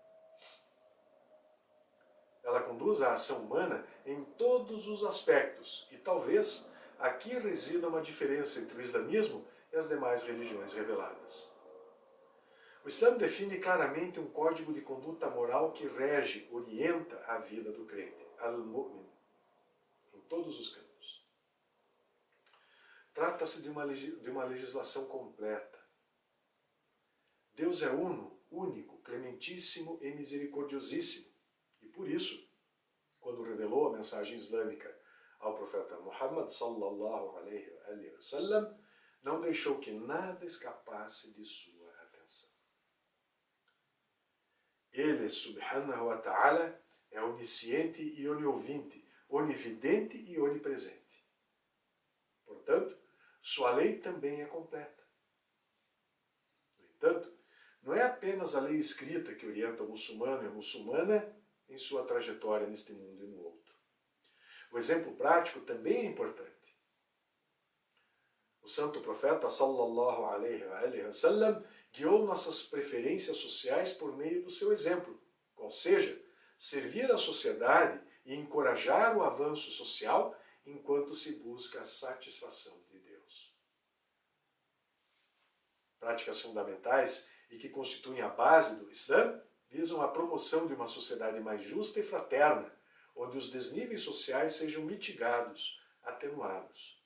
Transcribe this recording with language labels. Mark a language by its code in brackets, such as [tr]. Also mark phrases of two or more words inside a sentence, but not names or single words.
[pt] Ela conduz a ação humana em todos os aspectos e talvez aqui resida uma diferença entre o islamismo e as demais religiões reveladas. O Islã define claramente um código de conduta moral que rege, orienta a vida do crente, [ar] al-mu'min, [pt] em todos os campos. Trata-se de uma legislação completa. Deus é uno, único, clementíssimo e misericordiosíssimo. E por isso, quando revelou a mensagem islâmica ao profeta Muhammad [ar] صلى الله عليه وسلم, [pt] não deixou que nada escapasse de sua atenção. Ele, [ar] سبحانه وتعالى, [pt] é onisciente e oniouvinte, onividente e onipresente. Portanto, sua lei também é completa. No entanto, não é apenas a lei escrita que orienta o muçulmano e a muçulmana em sua trajetória neste mundo e no outro. O exemplo prático também é importante. O santo profeta [ar] صلى الله عليه وسلم [pt] guiou nossas preferências sociais por meio do seu exemplo, qual seja, servir a sociedade e encorajar o avanço social enquanto se busca a satisfação de Deus. Práticas fundamentais e que constituem a base do Islã visam a promoção de uma sociedade mais justa e fraterna, onde os desníveis sociais sejam mitigados, atenuados.